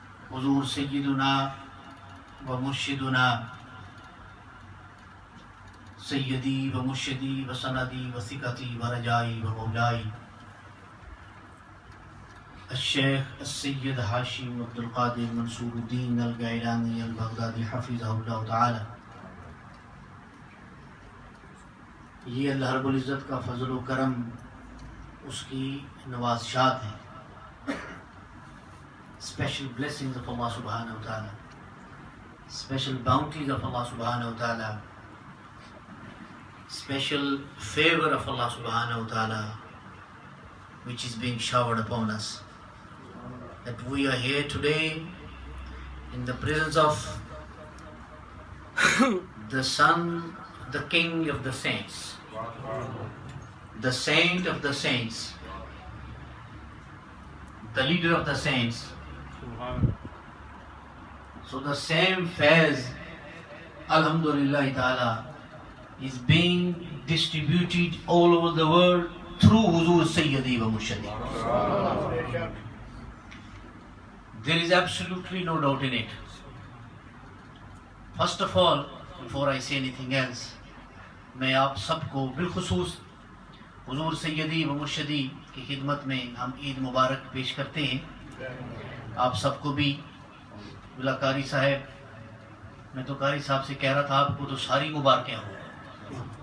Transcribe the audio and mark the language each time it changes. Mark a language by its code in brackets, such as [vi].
[ur] حضور سیدنا و مرشدنا سیدی و مرشدی و سندی و ثقتی و رجائی و مولائی الشیخ السید ہاشم عبدالقادر منصور الدین الگیلانی البغدادی حفظہ اللہ تعالی. یہ اللہ رب العزت کا فضل و کرم اس کی نوازشات ہیں. [en] Special blessings of Allah subhanahu wa ta'ala, special bounties of Allah subhanahu wa ta'ala, special favor of Allah subhanahu wa ta'ala which is being showered upon us. that we are here today in the presence of the Son, the King of the Saints, the Saint of the Saints, the leader of the Saints. So the same faiz, Alhamdulillah Ta'ala, is being distributed all over the world through Huzur Sayyidi wa Murshidi. There is absolutely no doubt in it. First of all, before I say anything else, [ur] میں آپ سب کو بالخصوص حضور سیدی و مرشدی کی خدمت میں ہم عید مبارک پیش کرتے ہیں. آپ سب کو بھی بلا قاری صاحب، میں تو قاری صاحب سے کہہ رہا تھا آپ کو تو ساری مبارکیں ہوں.